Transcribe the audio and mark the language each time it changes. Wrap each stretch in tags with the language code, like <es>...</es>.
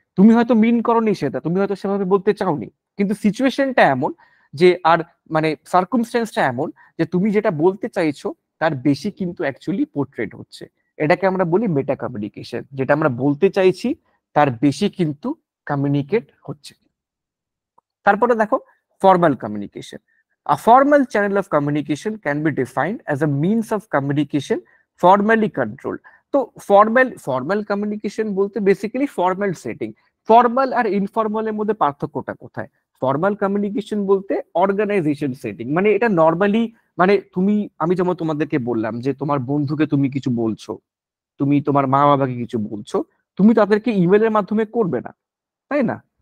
<bn>তুমি হয়তো মিন করনি সেটা, তুমি হয়তো সেভাবে বলতে চাওনি, কিন্তু সিচুয়েশনটা এমন যে আর মানে সার্কুমস্টেন্সটা এমন যে তুমি যেটা বলতে চাইছো তার বেশি কিন্তু অ্যাকচুয়ালি পোর্ট্রেট হচ্ছে। এটাকে আমরা বলি মেটা কমিউনিকেশন, যেটা আমরা বলতে চাইছি তার বেশি কিন্তু কমিউনিকেট হচ্ছে। তারপরে দেখো formal communication.</bn> <en>A formal channel of communication can be defined as a means of communication formally controlled.</en> <bn>তো ফর্মাল কমিউনিকেশন বলতে বেসিক্যালি ফর্মাল সেটিং। ফর্মাল আর ইনফর্মালের মধ্যে পার্থক্যটা কোথায়? ফর্মাল কমিউনিকেশন বলতে অর্গানাইজেশন সেটিং, মানে এটা নর্মালি মানে আমি যেমন তোমাদেরকে বললাম যে তোমার বন্ধুকে তুমি কিছু বলছো, তুমি তোমার মা বাবাকে কিছু বলছো, তুমি তাদেরকে ইমেলের মাধ্যমে করবে না, তাই না?</bn>